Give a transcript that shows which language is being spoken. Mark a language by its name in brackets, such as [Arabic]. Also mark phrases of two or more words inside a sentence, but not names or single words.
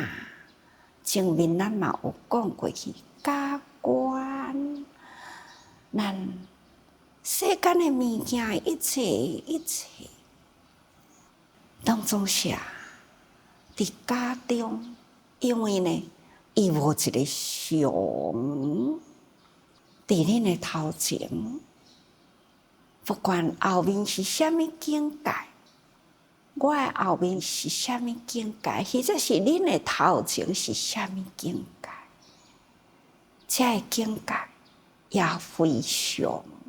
[Min Nan Chinese] 前面咱嘛有讲过去，假观，咱世间的物件，一切，拢总是伫假中，因为呢，伊无一个常伫恁的头前，不管后面是啥物境界，我的后面是啥物境界，或者是恁的头前是啥物境界，这个境界也非常。